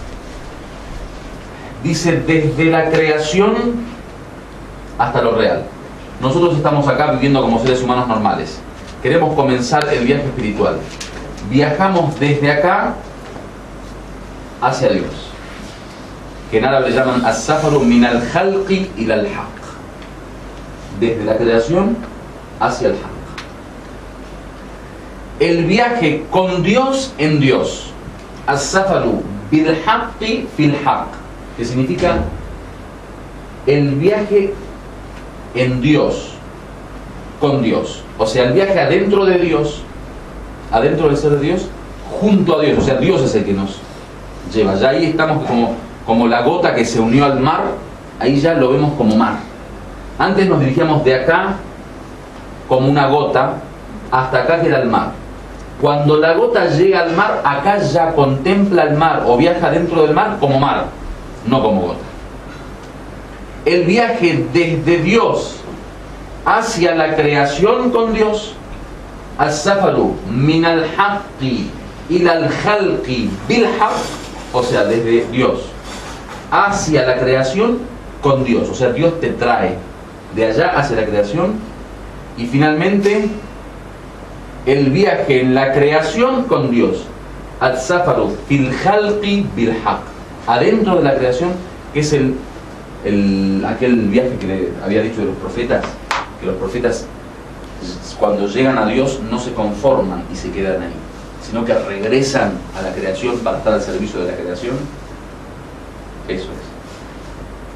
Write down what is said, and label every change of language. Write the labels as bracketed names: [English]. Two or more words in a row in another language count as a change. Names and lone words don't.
[Spanish] Dice, desde la creación hasta lo real. Nosotros estamos acá viviendo como seres humanos normales. Queremos comenzar el viaje espiritual. Viajamos desde acá hacia Dios, que en árabe le llaman [Arabic] السفر من الخلق إلى الحق. [Spanish] Desde la creación hacia el haq. El viaje con Dios en Dios. [Arabic] السفر بالحق في الحق, [Spanish] que significa el viaje en Dios, con Dios. O sea, el viaje adentro de Dios, adentro del ser de Dios, junto a Dios. O sea, Dios es el que nos lleva. Ya ahí estamos como la gota que se unió al mar, ahí ya lo vemos como mar. Antes nos dirigíamos de acá como una gota hasta acá, que era el mar. Cuando la gota llega al mar, acá ya contempla el mar o viaja dentro del mar como mar, no como gota. El viaje desde Dios hacia la creación con Dios, [Arabic] السفر من الحق إلى الخلق بالحق, [Spanish] o sea, desde Dios hacia la creación con Dios, o sea, Dios te trae de allá hacia la creación. Y finalmente el viaje en la creación con Dios, [Arabic] السفر في الخلق بالحق, [Spanish] adentro de la creación, que es aquel viaje que le había dicho de los profetas, que los profetas cuando llegan a Dios no se conforman y se quedan ahí, sino que regresan a la creación para estar al servicio de la creación. Eso es.